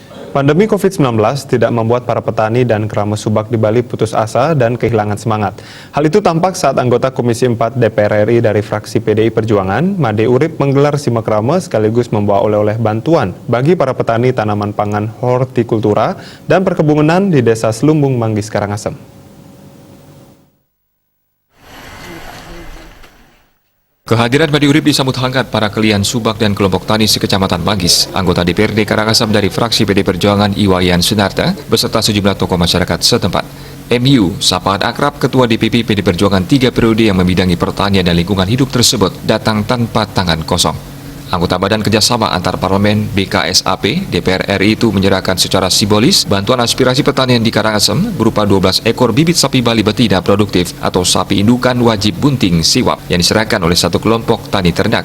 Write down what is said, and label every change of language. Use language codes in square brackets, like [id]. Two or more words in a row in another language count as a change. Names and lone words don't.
[id] Pandemi COVID-19 tidak membuat para petani dan keramas subak di Bali putus asa dan kehilangan semangat. Hal itu tampak saat anggota Komisi 4 DPR RI dari fraksi PDI Perjuangan, Made Urip, menggelar simak rame sekaligus membawa oleh-oleh bantuan bagi para petani tanaman pangan hortikultura dan perkebunan di Desa Selumbung, Manggis, Karangasem. Kehadiran Made Urip disambut hangat para kelian subak dan kelompok tani sekecamatan Manggis. Anggota DPRD Karangasem dari fraksi PD Perjuangan Iwayan Sunarta beserta sejumlah tokoh masyarakat setempat. MU, sapaan akrab Ketua DPP PD Perjuangan 3 periode yang membidangi pertanian dan lingkungan hidup tersebut datang tanpa tangan kosong. Anggota Badan Kerjasama Antar Parlemen BKSAP DPR RI itu menyerahkan secara simbolis bantuan aspirasi pertanian di Karangasem berupa 12 ekor bibit sapi Bali betina produktif atau sapi indukan wajib bunting siwap yang diserahkan oleh satu kelompok tani ternak.